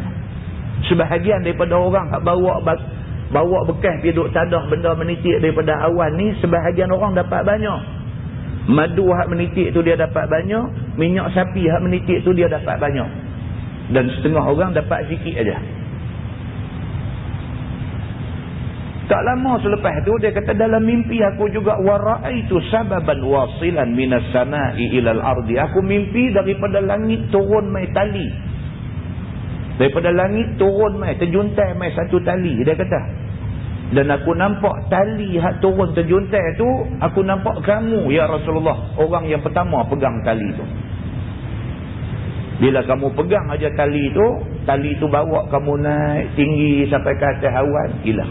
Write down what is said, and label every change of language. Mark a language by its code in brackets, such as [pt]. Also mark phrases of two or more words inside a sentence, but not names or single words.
[ms] Sebahagian daripada orang hak bawa bekas piduk tadah benda menitik daripada awan ni, sebahagian orang dapat banyak. Madu hak menitik tu dia dapat banyak, minyak sapi hak menitik tu dia dapat banyak. Dan setengah orang dapat sikit aja. Tak lama selepas tu dia kata dalam mimpi aku juga [ar] ورأيت سببا واصلا من السماء إلى الأرض. [ms] Aku mimpi daripada langit turun mai tali. Daripada langit turun mai terjuntai mai satu tali, dia kata. Dan aku nampak tali hak turun terjuntai tu, aku nampak kamu [ar] يا رسول الله, [ms] orang yang pertama pegang tali tu. Bila kamu pegang aja tali tu bawa kamu naik tinggi sampai ke atas awan, hilang.